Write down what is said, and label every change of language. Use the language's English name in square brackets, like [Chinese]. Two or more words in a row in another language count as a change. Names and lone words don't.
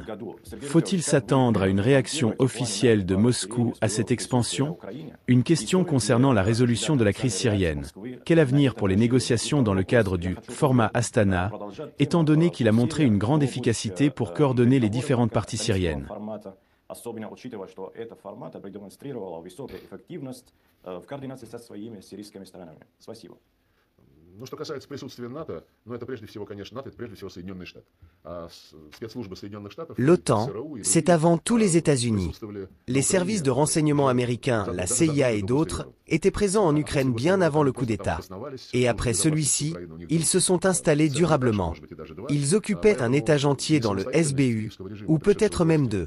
[French] Faut-il s'attendre à une réaction officielle de Moscou à cette expansion? Une question concernant la résolution de la crise syrienne. Quel avenir pour les négociations dans le cadre du format Astana, étant donné qu'il a montré une grande efficacité pour coordonner les différentes parties syriennes? [Russian] Особенно учитывая, что этот формат продемонстрировал высокую эффективность в координации со своими сирийскими сторонами. Спасибо. Ну, что касается присутствия НАТО, ну, это прежде всего, конечно, НАТО, это прежде всего Соединенные Штаты. Спецслужбы Соединенных Штатов... [French] L'OTAN, c'est avant tout les États-Unis. Les services de renseignement américains, la CIA et d'autres, étaient présents en Ukraine bien avant le coup d'État. Et après celui-ci, ils se sont installés durablement. Ils occupaient un étage entier dans le SBU, ou peut-être même 2.